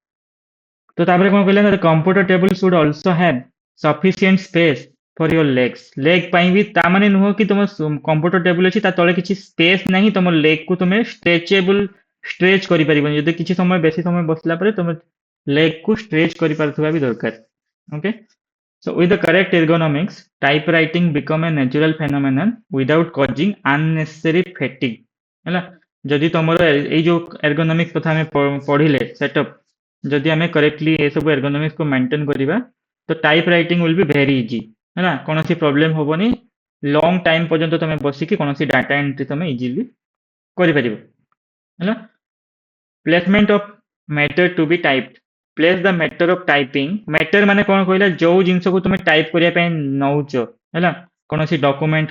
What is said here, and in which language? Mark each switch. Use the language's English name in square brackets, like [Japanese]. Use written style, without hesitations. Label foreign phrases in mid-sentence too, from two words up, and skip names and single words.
[Odia] ତ ତାପରେ କଣ କହିଲା ନା [English] computer table should also have sufficient space for your leg [Odia] ପାଇଁ ବି ତା ମାନେ ନୁହଁ କି ତମ [English] computer table [Odia] ଅଛି ତା ତଳେ କିଛି ସ୍ପେସ୍ ନାହିଁ ତମ ଲେଗକୁ ତୁମେ [English] stretchable stretch [Odia] କରିପାରିବନି ଯଦି କିଛି ସମୟ ବେଶୀ ସମୟ ବସିଲା ପରେ ତମେ ଲେଗକୁ ଷ୍ଟ୍ରେଚ୍ କରିପାରୁଥିବା ବି ଦରକାର ଓକେ [English] so with the correct ergonomics typewriting become a natural phenomenon without causing unnecessary fatigue [Odia] ହେଲା ଯଦି ତମର ଏଇ ଯୋଉ ergonomics କଥା ଆମେ ପଢିଲେ setup ଯଦି ଆମେ କରେକ୍ଟଲି ଏସବୁ ଏର୍ଗୋନୋମିକ୍ସକୁ ମେଣ୍ଟେନ୍ କରିବା ତ [English] type writing will be very easy [Odia] ହେଲା କୌଣସି ପ୍ରୋବ୍ଲେମ୍ ହବନି [English] long time [Odia] ପର୍ଯ୍ୟନ୍ତ ତମେ ବସିକି କୌଣସି [English] data entry [Odia] ତମେ ଇଜିଲି କରିପାରିବ ହେଲା [English] placement of matter to be typed place the matter of typing matter [Odia] ମାନେ କଣ କହିଲା ଯୋଉ ଜିନିଷକୁ ତୁମେ ଟାଇପ୍ କରିବା ପାଇଁ ନଉଛ ହେଲା କୌଣସି ଡକୁମେଣ୍ଟ